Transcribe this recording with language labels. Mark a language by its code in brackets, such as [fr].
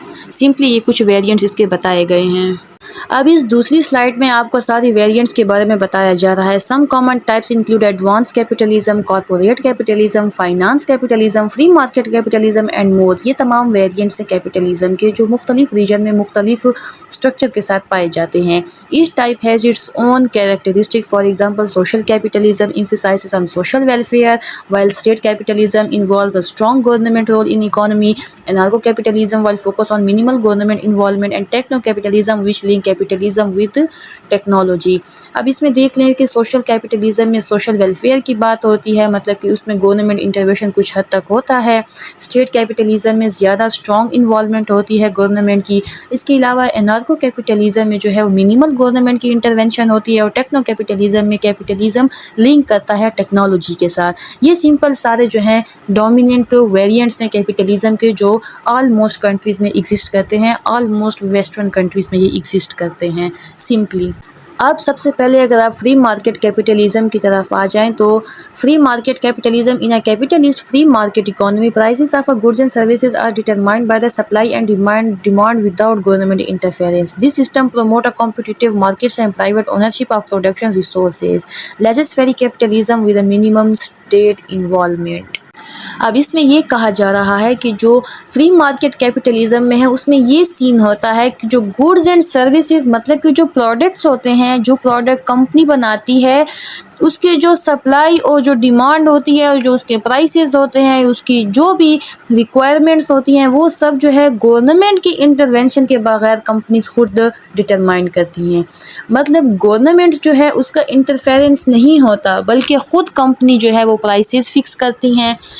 [ur] Simply یہ کچھ variants اس کے بتائے گئے ہیں۔ اب اس دوسری سلائڈ میں آپ کو ساری ویریئنٹس کے بارے میں بتایا جا رہا ہے۔ [en] Some common types include advance capitalism, corporate capitalism, finance capitalism, free market capitalism and more. [ur] یہ تمام ویریئنٹس ہیں کیپٹلزم کے جو مختلف ریجن میں مختلف اسٹرکچر کے ساتھ پائے جاتے ہیں۔ [en] Each type has its own characteristic, for example social capitalism emphasizes on social welfare, while state capitalism involves a strong government role in economy. Anarcho-capitalism will focus on minimal government involvement, and techno-capitalism which link capitalism with technology. [ur] اب اس میں دیکھ لیں کہ social capitalism میں social welfare کی بات ہوتی ہے، مطلب کہ اس میں گورنمنٹ انٹرونشن کچھ حد تک ہوتا ہے۔ اسٹیٹ کیپٹلزم میں زیادہ اسٹرانگ انوالومنٹ ہوتی ہے گورنمنٹ کی۔ اس کے علاوہ انارکو کیپٹلزم میں جو ہے وہ منیمل گورنمنٹ کی انٹرونشن ہوتی ہے، اور ٹیکنو کیپٹلزم میں کیپٹلزم لنک کرتا ہے ٹیکنالوجی کے ساتھ۔ یہ سمپل سارے جو ہیں ڈومیننٹ ویریئنٹس ہیں کیپٹلزم کے جو آلموسٹ کنٹریز میں ایگزسٹ کرتے ہیں، آلموسٹ ویسٹرن کنٹریز میں یہ ایگزسٹ کرتے ہیں سمپلی۔ اب سب سے پہلے اگر آپ فری مارکیٹ کیپٹلزم کی طرف آ جائیں تو [en] Free market capitalism in a capitalist free market economy prices of goods and services are determined by the supply and demand without government interference. This system promotes a competitive markets and private ownership of production resources. Laissez-faire capitalism with a minimum state involvement. [ur] اب اس میں یہ کہا جا رہا ہے کہ جو free market capitalism میں ہے اس میں یہ سین ہوتا ہے کہ جو گوڈز اینڈ سروسز، مطلب کہ جو پروڈکٹس ہوتے ہیں، جو پروڈکٹ کمپنی بناتی ہے، اس کے جو سپلائی اور جو ڈیمانڈ ہوتی ہے، اور جو اس کے پرائسز ہوتے ہیں، اس کی جو بھی ریکوائرمنٹس ہوتی ہیں، وہ سب جو ہے گورنمنٹ کی انٹرونشن کے بغیر کمپنیز خود ڈٹرمائن کرتی ہیں۔ مطلب گورنمنٹ جو ہے اس کا انٹرفیرنس نہیں ہوتا، بلکہ خود کمپنی جو ہے وہ پرائسز فکس کرتی ہیں،